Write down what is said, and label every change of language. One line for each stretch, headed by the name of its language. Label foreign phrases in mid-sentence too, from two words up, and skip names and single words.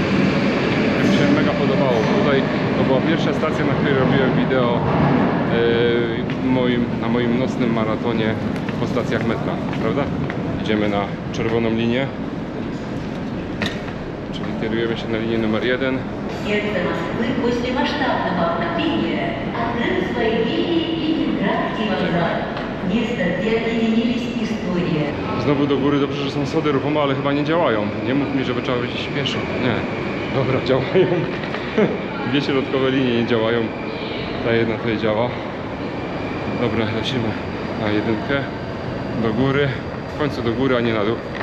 Polish: Mi się mega podobało. Tutaj to była pierwsza stacja, na której robiłem wideo na moim nocnym maratonie po stacjach metra, prawda? Idziemy na czerwoną linię, czyli kierujemy się na linię numer 1.
Russian: Сердце Москвы после масштабного обновления открыл свои двери Ленинградский вокзал. Место, где объединились история.
Polish: Znowu do góry, dobrze, że są schody ruchome, ale chyba nie działają. Nie mów mi, że trzeba być pieszo. Nie. Dobra, działają. Dwie środkowe linie nie działają. Ta jedna tutaj działa. Dobra, lecimy na jedynkę. Do góry. W końcu do góry, a nie na dół.